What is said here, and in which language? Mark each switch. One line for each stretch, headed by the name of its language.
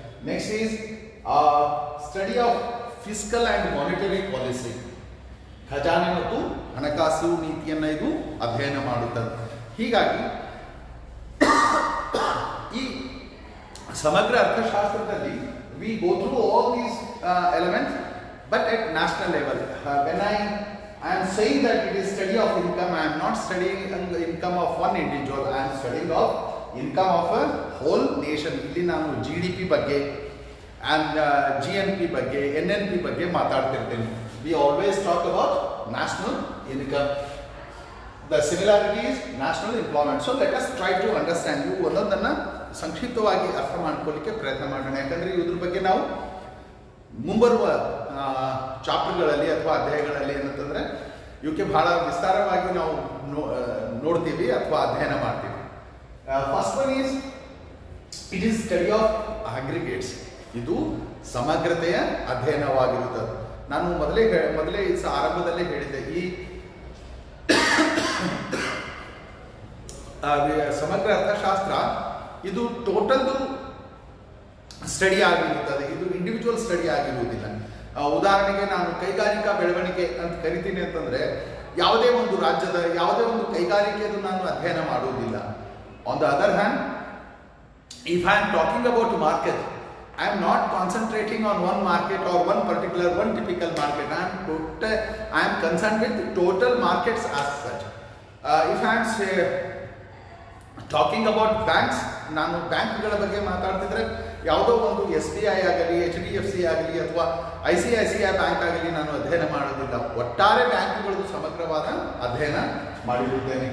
English: Next is study of fiscal and monetary policy.
Kannada: ಖಜಾನೆ ಮತ್ತು ಹಣಕಾಸು ನೀತಿಯನ್ನು ಇದು ಅಧ್ಯಯನ ಮಾಡುತ್ತದೆ. ಹೀಗಾಗಿ ಈ ಸಮಗ್ರ ಅರ್ಥಶಾಸ್ತ್ರದಲ್ಲಿ
English: We go through all these elements but at national level. When I am saying that it is study of income, I am not studying the income of one individual, I am studying of income of a whole nation.
Kannada: ಇಲ್ಲಿ ನಾನು GDP ಬಗ್ಗೆ and GNP ಬಗ್ಗೆ NNP ಬಗ್ಗೆ ಮಾತಾಡ್ತಿರ್ತೇನೆ.
English: We always talk about national income. The similarity is national employment. So let us try to understand.
Kannada: ಇವು ಒಂದೊಂದನ್ನು ಸಂಕ್ಷಿಪ್ತವಾಗಿ ಅರ್ಥ ಮಾಡ್ಕೊಳ್ಳಿಕ್ಕೆ ಪ್ರಯತ್ನ ಮಾಡೋಣ. ಯಾಕಂದರೆ ಇದ್ರ ಬಗ್ಗೆ ನಾವು ಮುಂಬರುವ ಚಾಪ್ಟರ್ಗಳಲ್ಲಿ ಅಥವಾ ಅಧ್ಯಾಯಗಳಲ್ಲಿ ಏನಂತಂದರೆ ಇವಕ್ಕೆ ಬಹಳ ವಿಸ್ತಾರವಾಗಿ ನಾವು ನೋಡ್ತೀವಿ ಅಥವಾ ಅಧ್ಯಯನ ಮಾಡ್ತೀವಿ.
English: First one is it is study of aggregates.
Kannada: ಇದು ಸಮಗ್ರತೆಯ ಅಧ್ಯಯನವಾಗಿರುತ್ತದೆ. ನಾನು ಮೊದಲೇ ಆರಂಭದಲ್ಲೇ ಹೇಳಿದ್ದೆ, ಈ ಸಮಗ್ರ ಅರ್ಥಶಾಸ್ತ್ರ ಇದು ಟೋಟಲ್ದು ಸ್ಟಡಿ ಆಗಿರುತ್ತದೆ, ಇದು ಇಂಡಿವಿಜುವಲ್ ಸ್ಟಡಿ ಆಗಿರುವುದಿಲ್ಲ. ಉದಾಹರಣೆಗೆ ನಾನು ಕೈಗಾರಿಕಾ ಬೆಳವಣಿಗೆ ಅಂತ ಕರಿತೀನಿ ಅಂತಂದರೆ ಯಾವುದೇ ಒಂದು ರಾಜ್ಯದ ಯಾವುದೇ ಒಂದು ಕೈಗಾರಿಕೆಯನ್ನು ನಾನು ಅಧ್ಯಯನ ಮಾಡುವುದಿಲ್ಲ.
English: On the other hand, if I am talking about market, I am not concentrating on one market or one typical market. I am concerned with total markets as such. If I am talking about banks,
Kannada: ನಾನು ಬ್ಯಾಂಕ್ಗಳ ಬಗ್ಗೆ ಮಾತಾಡ್ತಿದ್ರೆ ಯಾವುದೋ ಒಂದು SBI ಆಗಲಿ, HDFC ಆಗಲಿ ಅಥವಾ ICICI bank ಆಗಲಿ ನಾನು ಅಧ್ಯಯನ ಮಾಡೋದಿಲ್ಲ. ಒಟ್ಟಾರೆ ಬ್ಯಾಂಕ್ಗಳದ್ದು ಸಮಗ್ರವಾದ ಅಧ್ಯಯನ ಮಾಡಿರುತ್ತೇನೆ.